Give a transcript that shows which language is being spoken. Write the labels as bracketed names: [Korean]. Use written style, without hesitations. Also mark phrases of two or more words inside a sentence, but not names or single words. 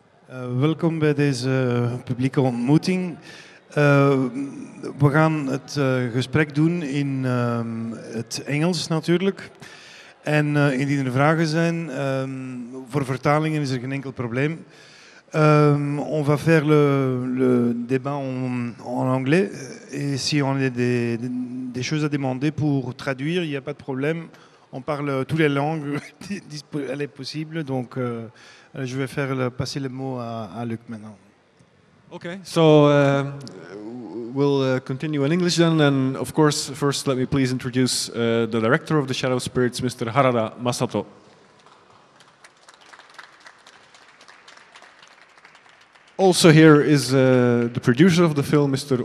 [Dutch] Welkom bij deze publieke ontmoeting. We gaan het gesprek doen in het Engels natuurlijk. En indien er vragen zijn, voor vertalingen is er geen enkel probleem. [French] On va faire le débat en anglais. Et si on a des choses à demander pour traduire, il n'y a pas de problème. On parle toutes les langues, elle est possible. Donc, je vais passer le mot à Luc maintenant. [English] Okay, so we'll continue in English then, and of course, first let me please introduce the director of the Shadow Spirits, Mr. Harada, Masato. Also here is the producer of the film, Mr.